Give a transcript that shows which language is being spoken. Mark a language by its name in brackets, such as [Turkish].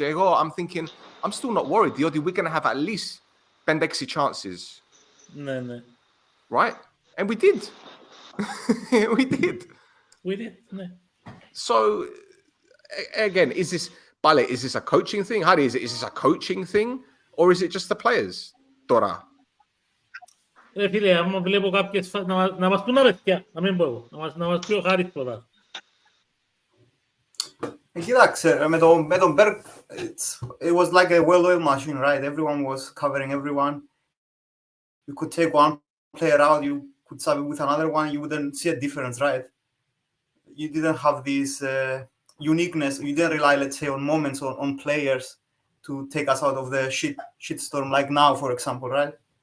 [English] I'm thinking, I'm still not worried. We're going to have at least Bendexi chances. No. Right? And we did. We did. No. So, again, is this a coaching thing? How is it? Is this a coaching thing? Or is it just the players? [Greek] Τώρα. Ρε φίλε, άμα βλέπω κάποιες να μας πούν τα παιδιά, να μην πω εγώ, να μας πει ο Χάρης πρώτα. [English] Κοίταξε, με τον Berg, it was like a well-oiled machine, right? Everyone was covering everyone. You could take one player out, you could sub it with another one, you wouldn't see a difference, right? You didn't have this uniqueness. You didn't rely, let's say, on moments on players to take us out of the shitstorm, like now, for example, right?